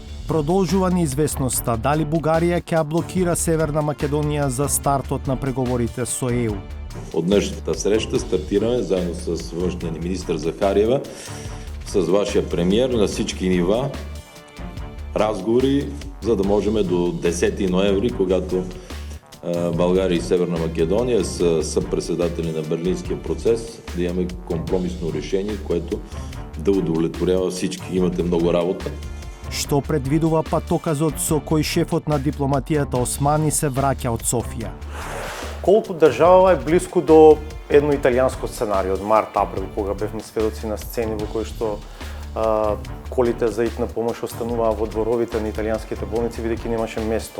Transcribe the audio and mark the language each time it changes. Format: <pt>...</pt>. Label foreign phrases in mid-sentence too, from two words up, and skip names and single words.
<mk>Продолжува неизвестноста дали Бугарија ќе блокира Северна Македонија за стартот на преговорите со ЕУ.</mk> <bg>От днешната среща стартираме заедно с външния ни министър Захариева, с вашия премиер на всички нива разговори, за да можем до 10 ноември, когато България и Северна Македония са съпредседатели на Берлинския процес, да имаме компромисно решение, което да удовлетворява всички. Имате много работа.</bg> <mk>Што предвидува патоказот со кој шефот на дипломатијата Османи се враќа од Софија? Колку држава е близко до едно италијанско сценарио од март-април, кога бевме сведоци на сцени во кои што колите за итна помош остануваа во дворовите на италијанските болници, бидејќи немаше место.</mk>